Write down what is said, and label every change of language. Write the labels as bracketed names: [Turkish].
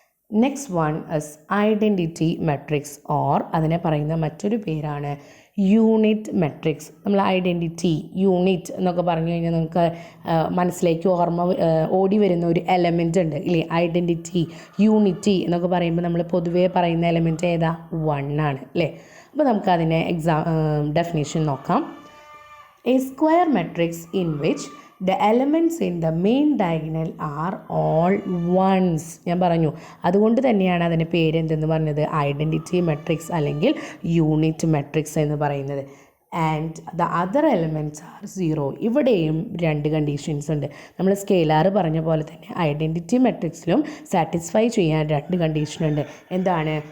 [English] next one is identity matrix or [Malayalam] അതിനെ പറയുന്ന മറ്റൊരു പേരാണ് [English] Unit matrix. [Malayalam] നമ്മൾ ഐഡൻറ്റിറ്റി, യൂണിറ്റ് എന്നൊക്കെ പറഞ്ഞു കഴിഞ്ഞാൽ നമുക്ക് മനസ്സിലേക്ക് ഓടി വരുന്ന ഒരു എലമെൻ്റ് ഉണ്ട് ഇല്ലേ? ഐഡൻറ്റിറ്റി, യൂണിറ്റി എന്നൊക്കെ പറയുമ്പോൾ നമ്മൾ പൊതുവേ പറയുന്ന എലമെൻറ്റ് ഏതാ? 1 ആണ് അല്ലേ? അപ്പോൾ നമുക്കതിനെ ഡെഫിനേഷൻ നോക്കാം. [English] A square matrix in which the elements in the main diagonal are all ones. [Malayalam] ഞാൻ പറഞ്ഞു, അതുകൊണ്ട് തന്നെയാണ് അതിൻ്റെ പേര് എന്തെന്ന് പറഞ്ഞത്? ഐഡൻറ്റിറ്റി മെട്രിക്സ് അല്ലെങ്കിൽ യൂണിറ്റ് മെട്രിക്സ് എന്ന് പറയുന്നത്. [English] And the other elements are 0. [Malayalam] ഇവിടെയും രണ്ട് കണ്ടീഷൻസ് ഉണ്ട്. നമ്മൾ സ്കേലാർ പറഞ്ഞ പോലെ തന്നെ ഐഡൻറ്റിറ്റി മെട്രിക്സിലും സാറ്റിസ്ഫൈ ചെയ്യാൻ രണ്ട് കണ്ടീഷനുണ്ട്. എന്താണ്?